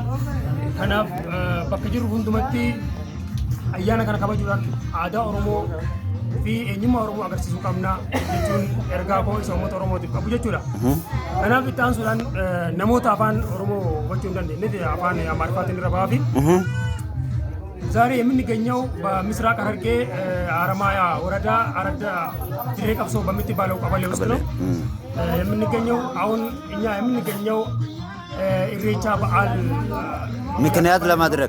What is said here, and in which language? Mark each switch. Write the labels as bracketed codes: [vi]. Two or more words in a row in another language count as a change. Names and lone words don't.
[om] Kanaaf bakka jirru hundumatti ayyaana kana kabajuudhaan aadaa Oromoo fi eenyummaa Oromoo agarsiisuu qabna jechuun ergaa koo isa uummata Oromootiif qabu jechuudha. Kanaaf itti aansuudhaan namoota afaan Oromoo gochuu hin dandeenye afaan Amaariffaatiin irra bahaa fi [am] ዛሬ የምንገኘው በምስራቅ ሐረርጌ ሀረማያ ወረዳ አረዳ ድሬ ቀብሶ በምትባለው ቀበሌ ውስጥ ነው የምንገኘው። አሁን እኛ የምንገኘው ኢሬቻ በዓል ምክንያት ለማድረግ